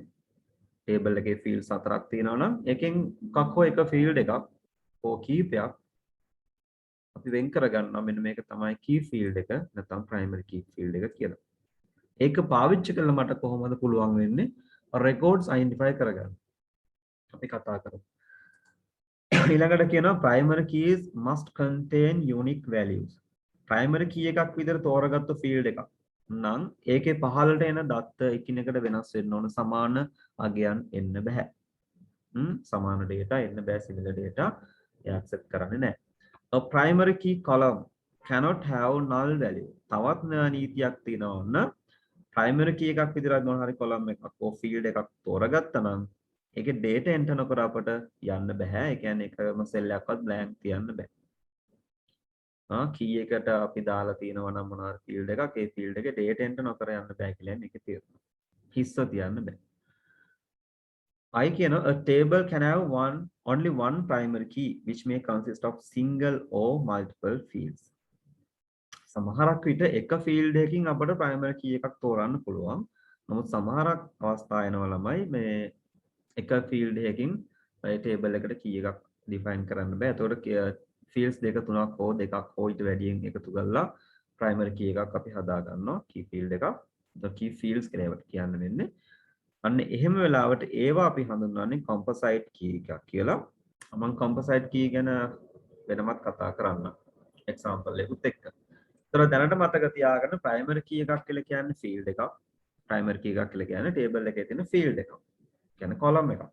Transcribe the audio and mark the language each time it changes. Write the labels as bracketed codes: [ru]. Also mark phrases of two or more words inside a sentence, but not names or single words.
[si] ටේබල් එකේ ෆීල්ඩ්ස් 4ක් තියෙනවා නම් එකෙන් එකක් හෝ එක ෆීල්ඩ් එකක් හෝ කීපයක් අපි වෙන් කරගන්නවා. මෙන්න මේක තමයි [en] key field [si] එක නැත්නම් [en] primary key field [si] එක කියලා. ඒක පාවිච්චි කරලා මට කොහොමද පුළුවන් වෙන්නේ [en] records identify [si] කරගන්න. අපි කතා කරමු. ඊළඟට කියනවා [en] primary keys must contain unique values. primary key [si] එකක් විතර තෝරගත්තු field එකක් නම් ඒකේ පහළට එන දත්ත එකිනෙකට වෙනස් වෙන්න ඕන, සමාන අගයන් එන්න බෑ. සමාන data එන්න බෑ, [en] similar data accept [si] කරන්නේ නැහැ. [en] A primary key column cannot have null value. [si] තවත් නීතියක් තියෙනවා ඔන්න. [en] primary key [si] එකක් විතරක් මොන හරි column එකක් or field එකක් තෝරගත්තා නම් ඒකේ [en] data enter [si] නොකර අපට යන්න බෑ. ඒ කියන්නේ එකම cell එකක්වත් blank තියන්න බෑ. key එකට අපි දාලා තියෙනවා නම් මොන හරි field එකක්, ඒ field එකේ [en] data enter [si] නොකර යන්න බෑ කියලා මේකේ තියෙනවා. හිස්ස තියන්න බෑ. [en] I කියනවා a table can have only one primary key which may consist of single or multiple fields. [si] සමහරක් විට එක field එකකින් අපට [en] primary key [si] එකක් තෝරන්න පුළුවන්. නමුත් සමහරක් අවස්ථා එනවා ළමයි මේ එක field එකකින් ඒ table එකට key එකක් define කරන්න බෑ. ඒතකොට fields දෙක තුනක් හෝ දෙකක් හෝ ඊට වැඩියෙන් එකතු කරලා [en] primary key [si] එකක් අපි හදා ගන්නවා. [en] key field [si] එකක්. [en] the key fields [si] කියලා ඒවට කියන්න වෙන්නේ. අන්න එහෙම වෙලාවට ඒවා අපි හඳුන්වන්නේ [en] composite key [si] එකක් කියලා. මම [en] composite key [si] ගැන වෙනමත් කතා කරන්න. example එකකුත් එක්ක. ඒතර දැනට මතක තියාගන්න [en] primary key [si] එකක් කියලා කියන්නේ field එකක්. [en] primary key [si] එකක් කියලා කියන්නේ table එකේ තියෙන field එකක්. කියන්නේ column එකක්.